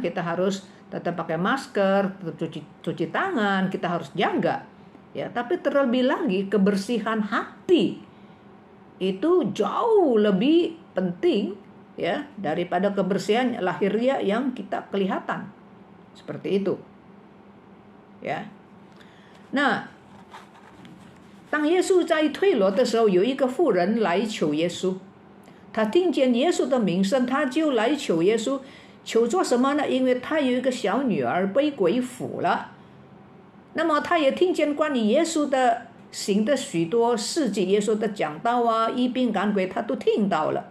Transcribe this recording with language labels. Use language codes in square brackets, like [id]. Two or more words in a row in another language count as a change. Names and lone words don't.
[id] Kita harus tetap pakai masker, tetap cuci tangan, kita harus jaga. Ya, tapi terlebih lagi kebersihan hati itu jauh lebih penting ya daripada kebersihan lahiriah yang kita kelihatan. Seperti itu. Ya. [zh] 那当耶稣在退罗的时候，有一个妇人来求耶稣，他听见耶稣的名声，他就来求耶稣。求做什么呢？因为他有一个小女儿被鬼附了。那么他也听见关于耶稣的行的许多事迹，耶稣的讲道医病赶鬼，他都听到了。